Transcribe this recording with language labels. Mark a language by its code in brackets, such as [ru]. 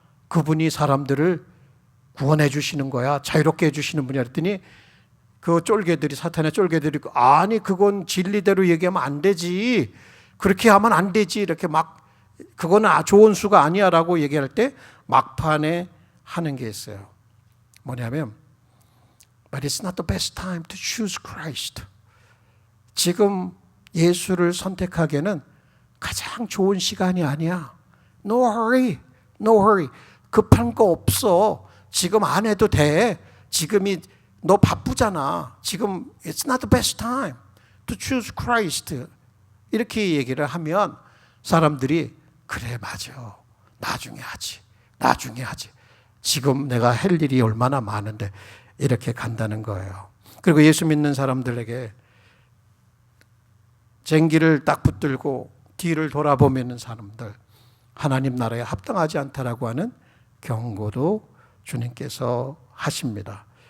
[ko] 그분이 사람들을 구원해 주시는 거야. 자유롭게 해주시는 분이야. 그랬더니 그 쫄개들이 사탄의 쫄개들이 아니 그건 진리대로 얘기하면 안 되지. 그렇게 하면 안 되지. 이렇게 막 그거는 좋은 수가 아니야 라고 얘기할 때 막판에 하는 게 있어요. 뭐냐면 [en] But it's not the best time to choose Christ. [ko] 지금 예수를 선택하기에는 가장 좋은 시간이 아니야. [en] No hurry. No hurry. [ko] 급한 거 없어. 지금 안 해도 돼. 지금이 너 바쁘잖아. 지금 [en] it's not the best time to choose Christ. [ko] 이렇게 얘기를 하면 사람들이 그래 맞아. 나중에 하지. 나중에 하지. 지금 내가 할 일이 얼마나 많은데 이렇게 간다는 거예요. 그리고 예수 믿는 사람들에게 쟁기를 딱 붙들고 뒤를 돌아보면 사람들 하나님 나라에 합당하지 않다라고 하는 경고도 주님께서 하십니다.